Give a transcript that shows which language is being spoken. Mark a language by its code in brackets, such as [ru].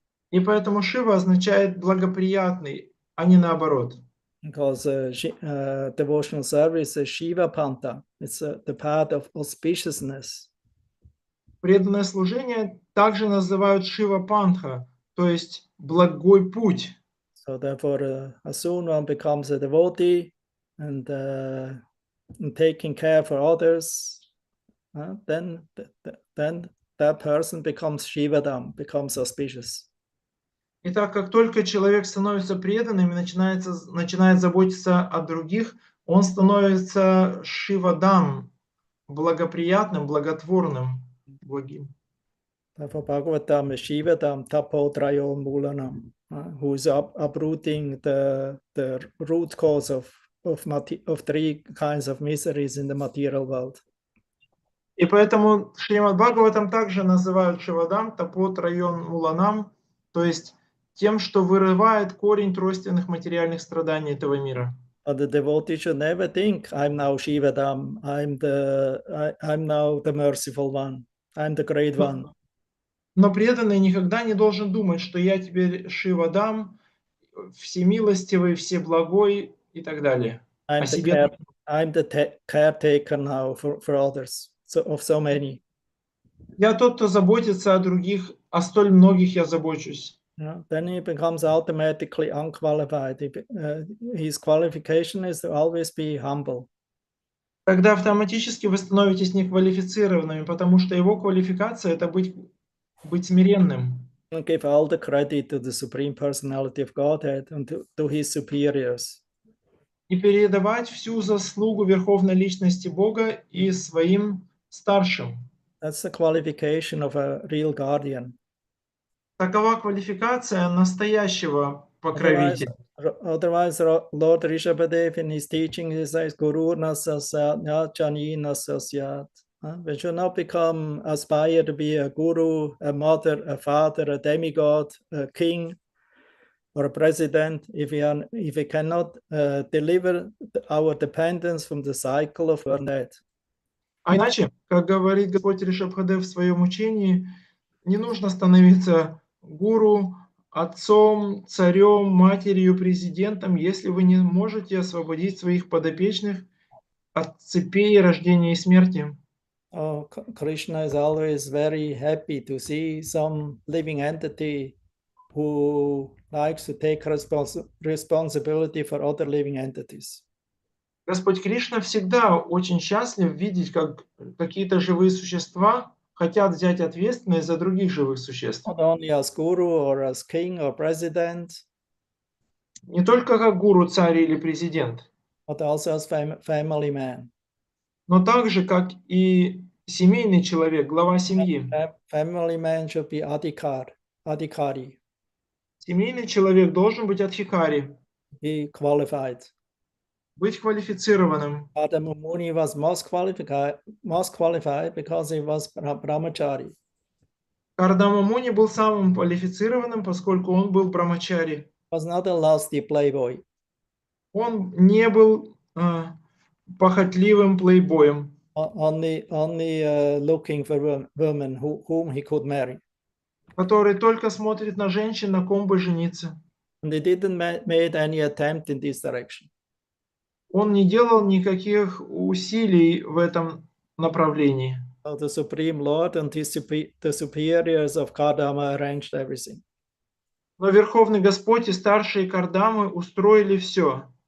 [ru] И поэтому Шива означает благоприятный, а не наоборот. [en] Because devotional service is Shiva Panta. It's the path of auspiciousness. [ru] Преданное служение также называют Шива Пантха, то есть благой путь. [en] So therefore, as soon one becomes a devotee and taking care for others, then that person becomes Shivadam, becomes auspicious. [ru] Итак, как только человек становится преданным и начинает заботиться о других, он становится шивадам, благоприятным, благотворным, благим. [en] For Bhagavatam is Shivadam Tapotrayo Mulanam, who is uprooting the root cause of three kinds of miseries in the material world. [ru] И поэтому Шримад Бхагаватам также называют Шивадам Тапот район Муланам, то есть тем, что вырывает корень тройственных материальных страданий этого мира. [en] But the devotee should never think, I'm now Shivadam, I'm now the merciful one, I'm the great one. [ru] Но преданный никогда не должен думать, что я теперь Шивадам, всемилостивый, всеблагой и так далее. О себе. [en] I'm the caretaker now for others, of so many. [ru] Я тот, кто заботится о других, о столь многих я забочусь. [en] Then he becomes automatically unqualified. His qualification is to always be humble. [ru] Тогда автоматически вы становитесь неквалифицированными, потому что его квалификация – это быть смиренным. [en] And give all the credit to the Supreme Personality of Godhead and to his superiors. [ru] И передавать всю заслугу Верховной Личности Бога и своим старшим. [en] That's the qualification of a real guardian. [ru] Такова квалификация настоящего покровителя. [en] Otherwise, Lord Rishabhadev in his teaching, he says, [sa] Guru nasasyat, jani nasasyat. [en] We should not aspire to be a guru, a mother, a father, a demigod, a king, or a president, if we cannot deliver our dependence from the cycle of birth and death. [ru] А иначе, как говорит Господь Ришабхадев в своем учении, не нужно становиться гуру, отцом, царем, матерью, президентом, если вы не можете освободить своих подопечных от цепей рождения и смерти. [en] Oh, Krishna is always very happy to see some living entity who likes to take responsibility for other living entities. [ru] Господь Кришна всегда очень счастлив видеть, как какие-то живые существа хотят взять ответственность за других живых существ. [en] Not only as guru or as king or president, [ru] Не только как гуру, царь или президент, [en] but also as family man. [ru] но также как и семейный человек, глава семьи. [en] Family man should be adhikari. [ru] Семейный человек должен быть адхикари, [en] Be qualified. [ru] быть квалифицированным. [en] Kardama Muni was most qualified because he was brahmachari. [ru] Кардама Муни был самым квалифицированным, поскольку он был брамачари. [en] Was not a lusty playboy. [ru] Он не был похотливым плейбоем. [en] Only looking for women whom he could marry. [ru] Который только смотрит на женщин, на ком бы жениться. [en] And he didn't made any attempt in this direction. [ru] Он не делал никаких усилий в этом направлении. [en] So the Supreme Lord and the superiors of Kardama arranged everything. [ru] Но Верховный Господь и старшие Кардамы устроили все.